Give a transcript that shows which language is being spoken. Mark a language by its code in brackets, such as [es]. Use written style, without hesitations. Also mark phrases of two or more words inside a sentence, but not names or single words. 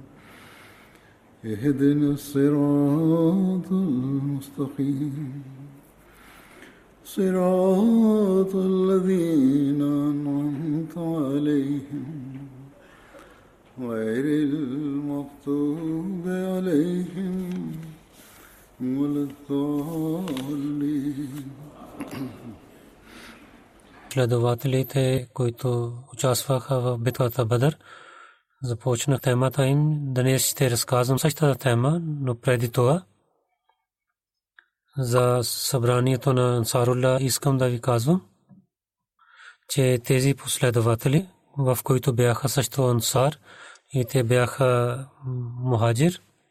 [ar] اهدنا الصراط المستقيم صراط الذين أنعمت عليهم غير المغضوب عليهم ولا الضالين. [bg] Следователите, които участваха в битката Бадър, започнах темата им. Днес ще разказвам същата тема, но преди това за събранието на Ансарулла искам да ви казвам, че тези последователи, в които бяха също Ансар и те бяха мухаджир,